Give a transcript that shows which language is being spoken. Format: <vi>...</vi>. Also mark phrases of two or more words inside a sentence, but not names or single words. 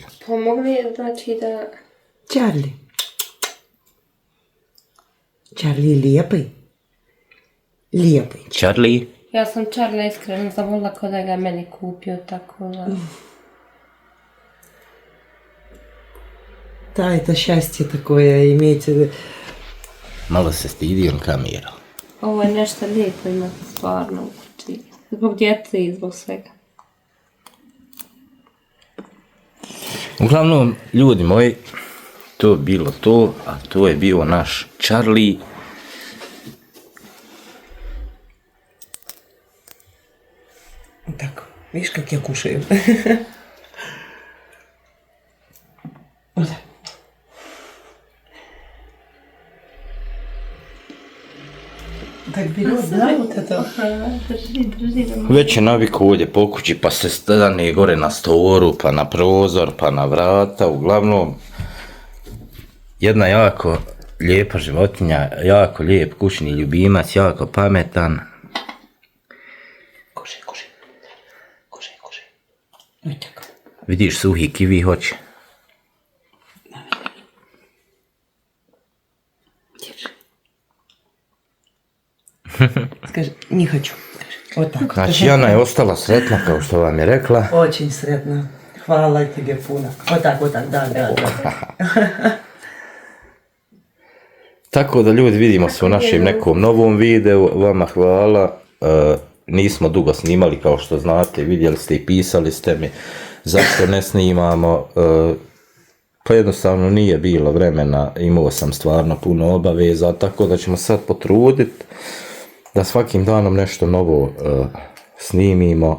<bs>Pomogli je znači da... Čarli. Čarli lijepi. Lijepi. Charlie? Ja sam Charlie iskreno zavolila ko da ga meni kupio, tako da...</bs> <ru>Да, это счастье такое иметь.</ru> <bs>Malo se stidim kamera. Ovo je nešto lijepo imati stvarno u kući. Zbog djece i zbog svega. Uglavnom, ljudi moji, to je bilo to, a to je bio naš Charlie.</bs> <ru>Так, видишь, как я кушаю? Вот так. Так берет, да, вот это?</ru> <bs>Drži. Već je naviku ovdje po kući, pa se stane gore na storu, pa na prozor, pa na vrata. Uglavnom, jedna jako lijepa životinja, jako lijep kućni ljubimac, jako pametan.</bs> <ru>Кушай, кушай. Кушай, кушай. Вот так.</ru> <bs>Vidiš, suhi kivi hoće.</bs> <ru>Скажи, не хочу. Скажи. Вот так.</ru> <bs>Znači, Jana je ostala sretna, kao što vam je rekla.</bs> <ru>Очень средно.</ru> <bs>Хвала тебе,</bs> <ru>Пуна. Вот так, да.</ru> <bs>Tako da ljudi, vidimo se u našem nekom novom videu. Vama hvala. Nismo dugo snimali, kao što znate, vidjeli ste i pisali ste mi zašto ne snimamo. Pa jednostavno nije bilo vremena, imao sam stvarno puno obaveza, tako da ćemo sad potruditi da svakim danom nešto novo snimimo.</bs>